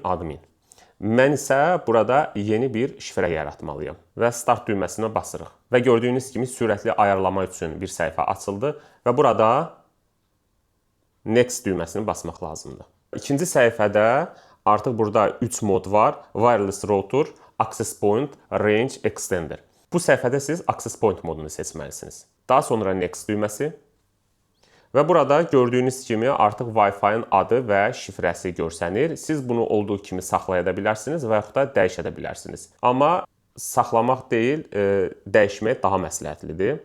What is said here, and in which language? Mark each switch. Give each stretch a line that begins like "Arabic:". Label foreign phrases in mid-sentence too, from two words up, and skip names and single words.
Azerbaijani: Mən isə burada yeni bir şifrə yaratmalıyım və start düyməsinə basırıq. Və gördüyünüz kimi sürətli ayarlama üçün bir səhifə açıldı və burada next düyməsini basmaq lazımdır. İkinci səhifədə artıq burada 3 mod var.
English: Wireless router, access point, range extender.
Azerbaijani: Bu səhifədə siz
English: access point
Azerbaijani: modunu seçməlisiniz. Daha sonra next düyməsi. Və burada gördüyünüz kimi artıq Wi-Fi-ın adı və şifrəsi görsənir. Siz bunu olduğu kimi saxlaya da bilərsiniz və yaxud da dəyişə də bilərsiniz. Amma saxlamaq deyil, dəyişmək daha məsləhətlidir.